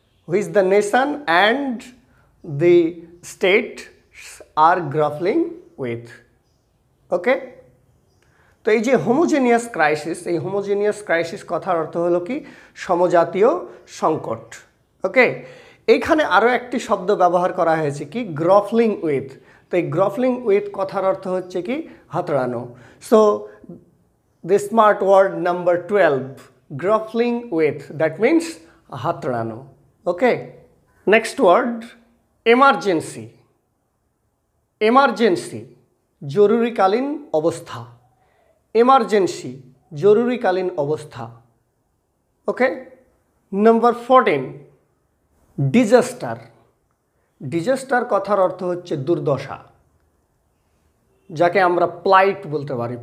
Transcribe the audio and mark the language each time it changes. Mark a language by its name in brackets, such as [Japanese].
[English] which the nation and the state are grappling with. [Bangla] ওকে, তো এই যে হোমোজেনিয়াস ক্রাইসিস, এই হোমোজেনিয়াস ক্রাইসিস কথার অর্থ হলো কি সমজাতীয় সংকট। ওকে, এইখানে আরও একটি শব্দ ব্যবহার করা হয়েছে কি গ্রাপলিং উইথ। তো এই গ্রাপলিং উইথ কথার অর্থ হচ্ছে কি হাতড়ানো। [English] So the smart word number 12, grappling with, that means hatrano. Okay, next word emergency. [Bangla] Emergency জরুরিকালীন অবস্থা। emergency জরুরিকালীন অবস্থা। ওকে, নাম্বার 14 ডিজাস্টার। ডিজাস্টার কথার অর্থ হচ্ছে দুর্দশা, যাকে আমরা প্লাইট বলতে পারি।